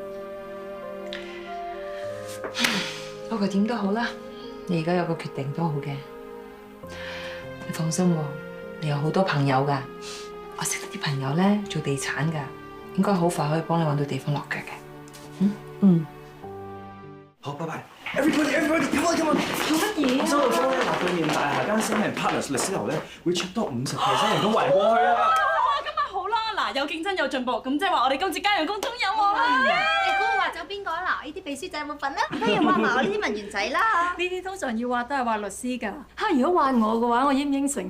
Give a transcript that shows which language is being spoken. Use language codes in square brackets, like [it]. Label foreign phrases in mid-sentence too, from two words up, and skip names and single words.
[yue] 不過點都好啦，你而家有個決定都好嘅。你放心喎，你有好多朋友㗎。我識得啲朋友咧做地產㗎，應該好快可以幫你揾到地方落腳嘅。嗯。好，拜拜。 [en] Everybody，come on，come on。 [yue] 做乜嘢啊？收到風咧，嗱，對面大廈間 Sam & Partners 律師樓咧會出多50%人工圍過去啊！咁咪好啦，嗱，有競爭有進步，咁即係話我哋今次加人工中有望啦。你估我話走邊個啊？嗱，呢啲秘書仔有冇份啊？不如話埋我呢啲文員仔啦。呢啲通常要話都係話律師㗎。嚇，如果話我嘅話，我應唔應承？